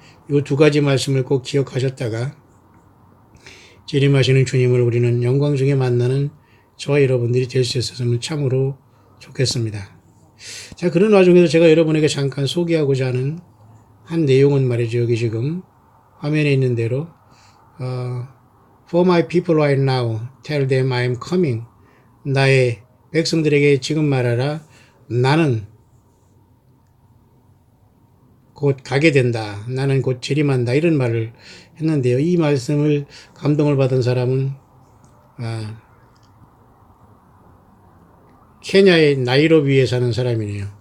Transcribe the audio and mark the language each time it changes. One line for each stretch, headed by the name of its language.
Korean: 이 두 가지 말씀을 꼭 기억하셨다가 재림하시는 주님을 우리는 영광 중에 만나는 저와 여러분들이 될 수 있었으면 참으로 좋겠습니다. 자, 그런 와중에서 제가 여러분에게 잠깐 소개하고자 하는 한 내용은 말이죠. 여기 지금 화면에 있는 대로
English: For my people right now, tell them I am coming.
Korean: 나의 백성들에게 지금 말하라. 나는 곧 가게 된다. 나는 곧 재림한다. 이런 말을 했는데요. 이 말씀을 감동을 받은 사람은 아, 케냐의 나이로비에 사는 사람이네요.